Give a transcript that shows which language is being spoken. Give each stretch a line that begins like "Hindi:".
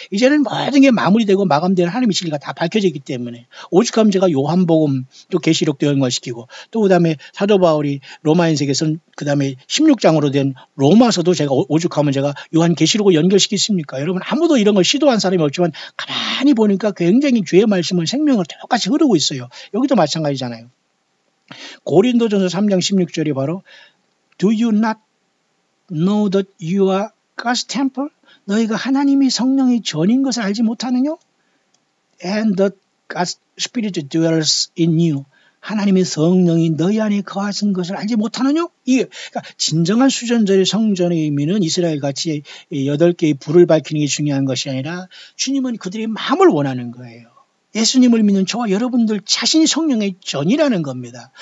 Korean: 이제는 모든 게 마무리되고 마감되는 하나님의 진리가 다 밝혀지기 때문에 오죽하면 제가 요한복음 또 계시록도 연관시키고 또 그다음에 사도 바울이 로마인색에서는 그다음에 16장으로 된 로마서도 제가 오죽하면 제가 요한 계시록을 연결시키십니까? 여러분 아무도 이런 걸 시도한 사람이 없지만 가만히 보니까 굉장히 주의 말씀은 생명을 똑같이 흐르고 있어요. 여기도 마찬가지잖아요. 고린도전서 3장 16절이 바로
English: Do you not know that you are God's temple?
Korean: 너희가 하나님이 성령의 전인 것을 알지 못하느냐?
English: And that God's Spirit dwells in you.
Korean: 하나님의 성령이 너희 안에 거하신 것을 알지 못하느냐? 이게 그러니까 진정한 수전절의 성전의 의미는 이스라엘같이 8개의 불을 밝히는 게 중요한 것이 아니라 주님은 그들의 마음을 원하는 거예요. 예수님을 믿는 저와 여러분들 자신이 성령의 전이라는 겁니다.